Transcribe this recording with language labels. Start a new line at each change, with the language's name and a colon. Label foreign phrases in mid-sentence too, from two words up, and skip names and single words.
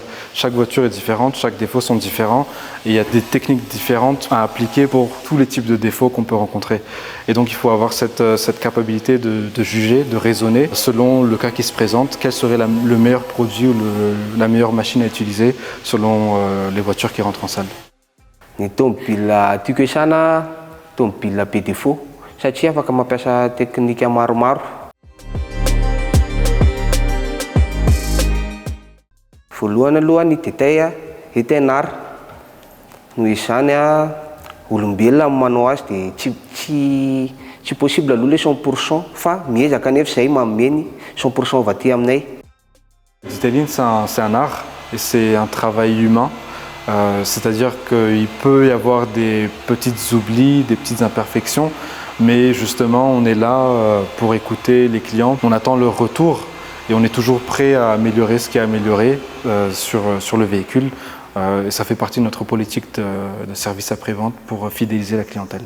French: Chaque voiture est différente, chaque défaut sont différents et il y a des techniques différentes à appliquer pour tous les types de défauts qu'on peut rencontrer. Et donc il faut avoir cette capacité de juger, de raisonner selon le cas qui se présente, quel serait le meilleur produit ou la meilleure machine à utiliser selon les voitures qui rentrent en salle.
Malagasy: Ny tomobila tiako hiasana, tomobila be défaut, satria afaka mampiasa teknika maromaro. Voalohany aloha ny détail itenar. Noho izany olombelona manao azy de tsy possible aloha le 100% fa miezaka nefa zay mameny 100% vaty aminay.
French: Le detailing c'est un art et c'est un travail humain. C'est-à-dire qu'il peut y avoir des petites oublis, des petites imperfections, mais justement on est là pour écouter les clients, on attend leur retour et on est toujours prêt à améliorer ce qui est amélioré sur le véhicule et ça fait partie de notre politique de service après-vente pour fidéliser la clientèle.